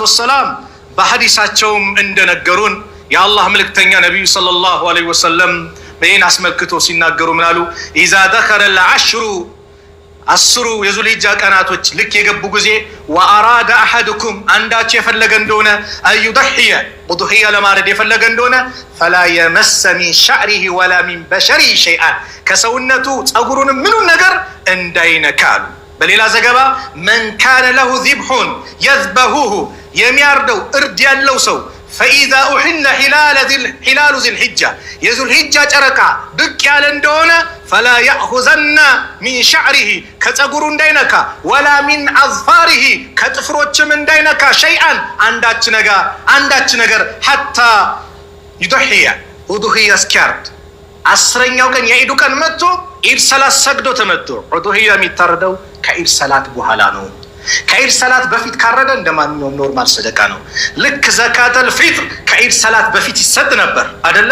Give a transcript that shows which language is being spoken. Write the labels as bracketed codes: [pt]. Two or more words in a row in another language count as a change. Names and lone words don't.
[am] ወሰላም በሐዲሳቸውም እንደነገሩን የአላህ መልእክተኛ ነብዩ ሰለላሁ ዐለይሂ ወሰለም በይን አስመልክቶ ሲናገሩ ምን አሉ [ar] إذا دخل العشر [am] 10 የዙልሂጃ ቀናቶች ልክ የገቡ ጊዜ [ar] وأراد أحدكم [am] አንዳች የፈለገ እንደሆነ አይዱሂያ ኡዱሂያ ለማረድ የፈለገ እንደሆነ [ar] فلا يمس من شعره ولا من بشره شيئا [am] ከሰውነቱ ጸጉሩን ምንም ነገር እንዳይነካሉ በሌላ ዘገባ [ar] من كان له ذبح يذبحه [am] የሚያርደው እርድ ያለው ሰው [ar] فإذا أهل هلال ذي الحجة [am] የዙልሒጃ ጨረቃ ብቅ ያለ እንደሆነ [ar] فلا يأخذن من شعره ከፀጉሩ [am] እንዳይነካ [ar] ولا من أظفاره [am] ከጥፍሮችም እንዳይነካ ሸይአን አንዳች ነገር [ar] حتى يضحي [am] ኡዱህያ እስኪያርድ 10ኛው ቀን የዒዱ ቀን መጥቶ ኢድ ሰላት ሰግዶ ተመቶ ኡዱህያ የሚታረደው ከኢድ ሰላት በኋላ ነው። ከኢድ ሰላት በፊት ካረደ እንደማንኛውም ኖርማል ሰደቃ ነው። ልክ ዘካተል ፊጥር ከኢድ ሰላት በፊት ይሰጥ ነበር አይደለ?